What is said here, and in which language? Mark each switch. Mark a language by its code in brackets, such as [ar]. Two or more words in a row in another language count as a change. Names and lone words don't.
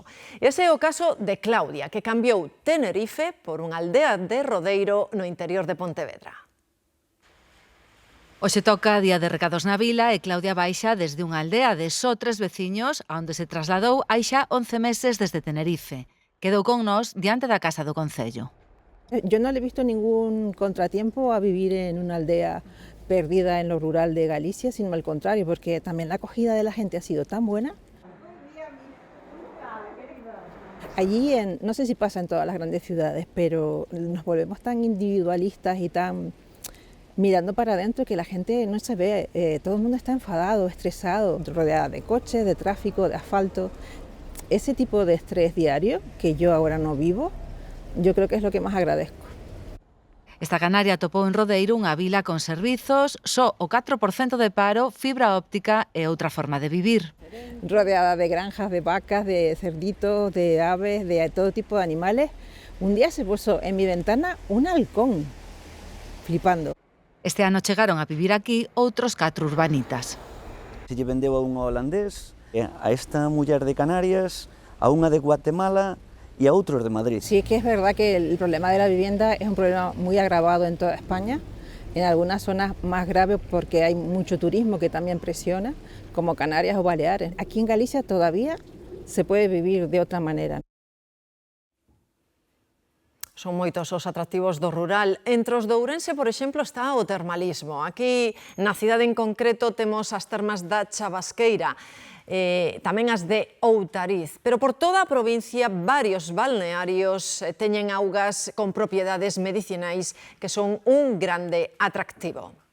[gl] Ese é o caso de Claudia, que cambiou Tenerife por unha aldea de Rodeiro no interior de Pontevedra. Hoxe toca día de recados na vila e Claudia baixa desde unha aldea de só 3 veciños a onde se trasladou hai xa 11 meses desde Tenerife. Quedou con nós diante da Casa do Concello. [es] Yo no le he visto ningún contratiempo a vivir en una aldea perdida en lo rural de Galicia, sino al contrario, porque también la acogida de la gente ha sido tan buena. Allí, no sé si pasa en todas las grandes ciudades, pero nos volvemos tan individualistas y tan mirando para adentro que la gente no se ve, todo el mundo está enfadado, estresado, rodeada de coches, de tráfico, de asfalto. Ese tipo de estrés diario, que yo ahora no vivo, yo creo que es lo que más agradezco. [gl] Esta canaria atopou en Rodeiro unha vila con servizos, só o 4% de paro, fibra óptica e outra forma de vivir. [es] Rodeada de granjas de vacas, de cerditos, de aves, de todo tipo de animales. Un día se puso en mi ventana un halcón, flipando. [gl] Este ano chegaron a vivir aquí outros 4 urbanitas. Se lle vendeu a un holandés, a esta muller de Canarias, a unha de Guatemala [es] y a otros de Madrid. Sí, es que es verdad que el problema de la vivienda es un problema muy agravado en toda España, en algunas zonas más grave porque hay mucho turismo que también presiona, como Canarias o Baleares. Aquí en Galicia todavía se puede vivir de otra manera. [gl] Son moitos os atractivos do rural. Entre os de Ourense, por exemplo, está o termalismo. Aquí, na cidade en concreto, temos as termas da Chavasqueira, tamén as de Outariz, pero por toda a provincia varios balnearios teñen augas con propiedades medicinais que son un grande atractivo.